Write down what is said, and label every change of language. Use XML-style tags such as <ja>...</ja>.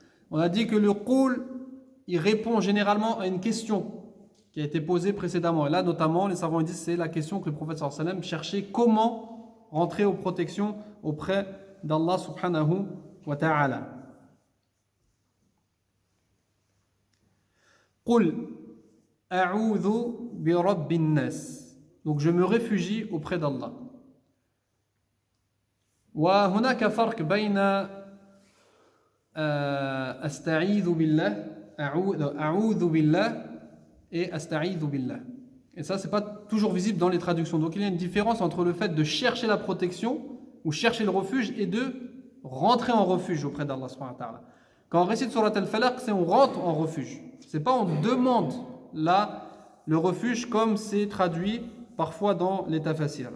<fr>On a dit que le qul, il répond généralement à une question qui a été posée précédemment. Et là, notamment, les savants disent que c'est la question que le prophète sallallahu alayhi wa sallam cherchait, comment rentrer aux protections auprès d'Allah subhanahu wa ta'ala.</fr> <ar>قل أعوذ برب الناس.</ar> <fr>Donc je me réfugie auprès d'Allah.</fr> <ar>وهناك فرق بين أستعيذ بالله أعوذ بالله et أستعيذ بالله.</ar> <fr>Et ça c'est pas toujours visible dans les traductions. Donc il y a une différence entre le fait de chercher la protection ou chercher le refuge et de rentrer en refuge auprès d'Allah subhanahu wa ta'ala. Quand on récite surat al-Falaq, c'est on rentre en refuge. C'est pas on demande là le refuge comme c'est traduit parfois dans les tafasirs.</fr>